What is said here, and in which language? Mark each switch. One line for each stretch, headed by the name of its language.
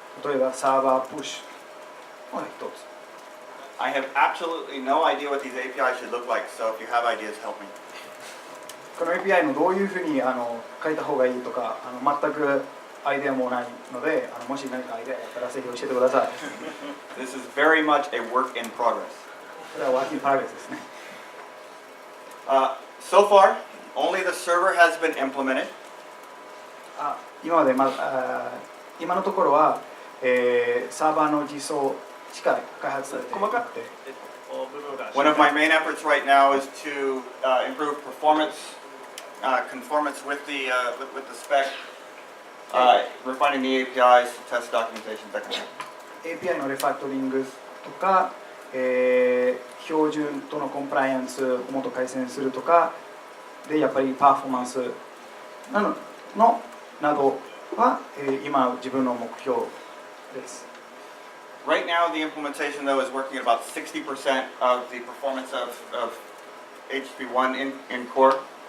Japanese: 例えばサーバープッシュが一つ。
English: I have absolutely no idea what these APIs should look like, so if you have ideas, help me.
Japanese: この API のどういうふうに書いた方がいいとか全くアイデアもないのでもし何かアイデアがあったらぜひ教えてください。
English: This is very much a work in progress.
Japanese: これはワーキングプログレスですね。
English: So far, only the server has been implemented.
Japanese: 今のところは、サーバーの実装しか開発されていなくて。
English: One of my main efforts right now is to improve performance, conformance with the spec, refining the APIs, test documentation, that kind of thing.
Japanese: API のレファクトリングとか、標準とのコンプライアンスをもっと改善するとかでやっぱりパフォーマンスなどは、今自分の目標です。
English: Right now, the implementation though is working at about 60% of the performance of HTTP1 in core.